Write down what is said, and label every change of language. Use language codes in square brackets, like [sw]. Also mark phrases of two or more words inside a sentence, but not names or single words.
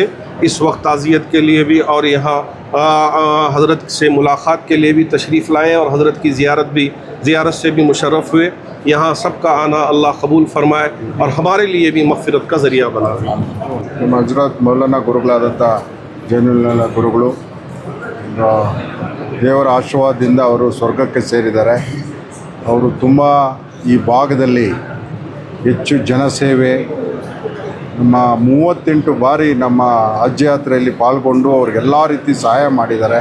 [ur] اس وقت تعزیت کے لیے بھی اور یہاں حضرت سے ملاقات کے لیے بھی تشریف لائے اور حضرت کی زیارت سے بھی مشرف ہوئے. یہاں سب کا آنا اللہ قبول فرمائے اور ہمارے لیے بھی مغفرت کا ذریعہ بنا. حضرت مولانا [kn] ಗುರುಗಳಾದಂಥ ಜೈನುಲ್ಲಾ ಗುರುಗಳು ದೇವರ ಆಶೀರ್ವಾದದಿಂದ ಅವರು ಸ್ವರ್ಗಕ್ಕೆ ಸೇರಿದ್ದಾರೆ. ಅವರು ತುಂಬ ಈ ಭಾಗದಲ್ಲಿ ಹೆಚ್ಚು ಜನಸೇವೆ ನಮ್ಮ 38 ಬಾರಿ ನಮ್ಮ ಹಜ್ ಯಾತ್ರೆಯಲ್ಲಿ ಪಾಲ್ಗೊಂಡು ಅವ್ರಿಗೆಲ್ಲ ರೀತಿ ಸಹಾಯ ಮಾಡಿದ್ದಾರೆ.